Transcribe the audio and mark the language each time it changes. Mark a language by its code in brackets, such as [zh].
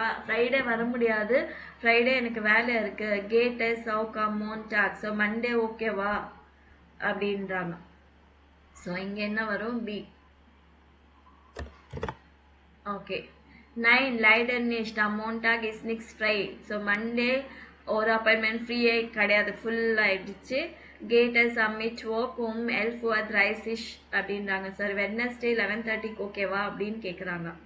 [ta] Friday வர முடியாது. Friday எனக்கு வேலை இருக்கு. [de] Geht es auch am Montag? [ta] So Monday ஓகேவா அப்படின்றாங்க. ஸோ இங்க என்ன வரும்? B. [de] ஓகே. 9. Leider nicht. Am Montag ist nichts frei. [ta] So Monday ஒரு அப்பாயின்மெண்ட் ஃப்ரீயே கிடையாது, ஃபுல் ஆயிடுச்சு. [de] Geht es am Mittwoch um 11:30 [ta] அப்படின்றாங்க. சார் வெட்னஸ்டே 11:30 ஓகேவா அப்படின்னு கேட்குறாங்க.